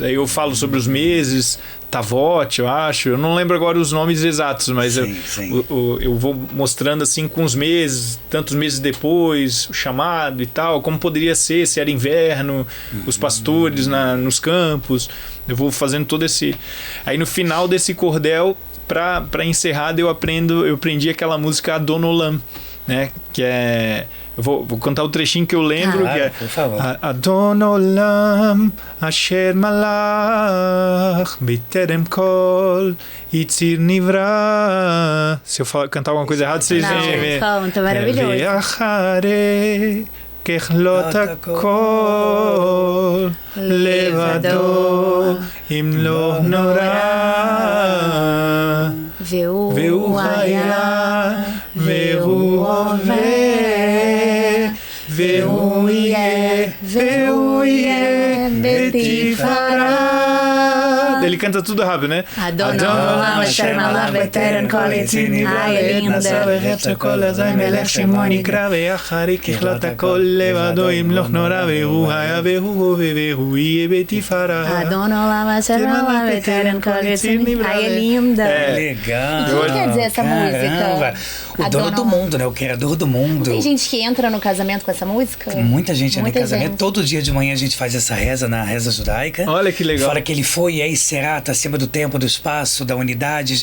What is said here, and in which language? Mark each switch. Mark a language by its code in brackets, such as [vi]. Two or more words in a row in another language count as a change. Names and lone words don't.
[pt] Aí eu falo sobre os meses, Tavot, eu acho, eu não lembro agora os nomes exatos, mas eu vou mostrando assim com os meses, tantos meses depois, o chamado e tal, como poderia ser, se era inverno, os pastores nos campos. Eu vou fazendo todo esse... Aí no final desse cordel, para encerrar, eu aprendi aquela música Adonolam, né? Que é... Eu vou contar o trechinho que eu lembro, que é... Por favor. [he] אדון עולם אשר מלך בטרם כל יציר נברא. [pt] Se eu cantar alguma coisa errada, vocês veem. Canta, maravilhoso. [he] ואחרי ככלות הכל לבדו ימלוך נורא והוא היה והוא הווה והוא יהיה בתפארה. [pt] Ele canta tudo rápido, né? [he] אדון עולם אשר מלך בטרם כל יציר נברא. [pt] Ai, é linda. [he] אדון עולם אשר מלך בטרם כל יציר נברא. [pt] Ai, é linda. Legal. O que quer dizer essa música? O dono do mundo, né? O criador do mundo. Tem gente que entra no casamento com essa música? Muita gente entra no casamento. Gente. Todo dia de manhã a gente faz essa reza na reza judaica. Olha que legal. Fala que ele foi e será, tá acima do tempo, do espaço, da unidade.